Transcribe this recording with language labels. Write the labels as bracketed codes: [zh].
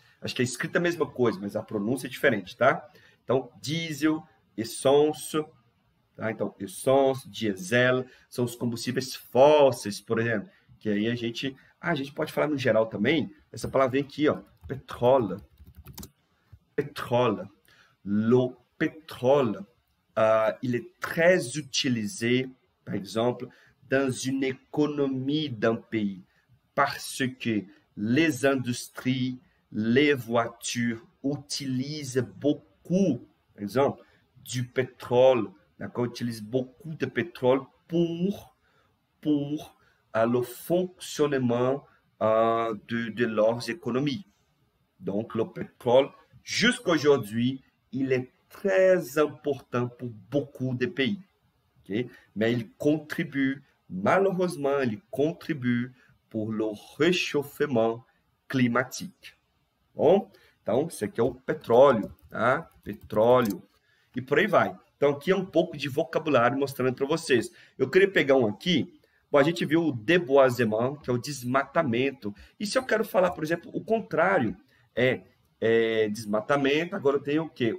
[pt] Acho que é escrita a mesma coisa, mas a pronúncia é diferente, tá? Então, diesel, essence, tá? Então, essence, diesel, são os combustíveis fósseis, por exemplo, que aí a gente pode falar no geral também, essa palavra vem aqui, ó, pétrole. [fr] Le pétrole, il est très utilisé, par exemple, dans une économie d'un pays, parce que les industries, les voitures utilisent beaucoup, par exemple, du pétrole, d'accord, utilisent beaucoup de pétrole pour le fonctionnement de leurs économies. Donc, le pétrole, jusqu'à aujourd'hui, il est très important pour beaucoup de pays. Okay? Mais il contribue, malheureusement, il contribue pour le réchauffement climatique. [pt] Bom, então, isso aqui é o petróleo, tá? Petróleo. E por aí vai. Então, aqui é um pouco de vocabulário mostrando para vocês. Eu queria pegar um aqui. Bom, a gente viu o déboisement, que é o desmatamento. E se eu quero falar, por exemplo, o contrário, desmatamento, agora eu tenho o quê?